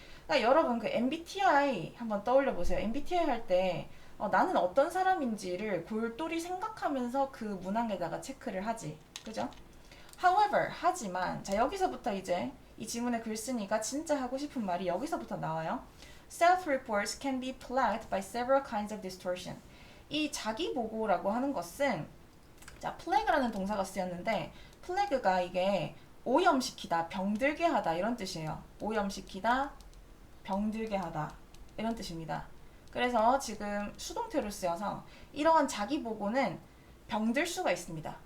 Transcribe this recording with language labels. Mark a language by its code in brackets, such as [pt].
[ko] 그러니까 여러분 그 MBTI 한번 떠올려 보세요. MBTI 할 때 나는 어떤 사람인지를 골똘히 생각하면서 그 문항에다가 체크를 하지. 그죠? However, 하지만 자 여기서부터 이제 이 지문에 글 쓰니까 진짜 하고 싶은 말이 여기서부터 나와요. [en] Self-reports can be plagued by several kinds of distortion. [ko] 이 자기 보고라고 하는 것은 자, 플래그라는 동사가 쓰였는데 플래그가 이게 오염시키다, 병들게 하다 이런 뜻이에요. 오염시키다, 병들게 하다 이런 뜻입니다. 그래서 지금 수동태로 쓰여서 이러한 자기 보고는 병들 수가 있습니다.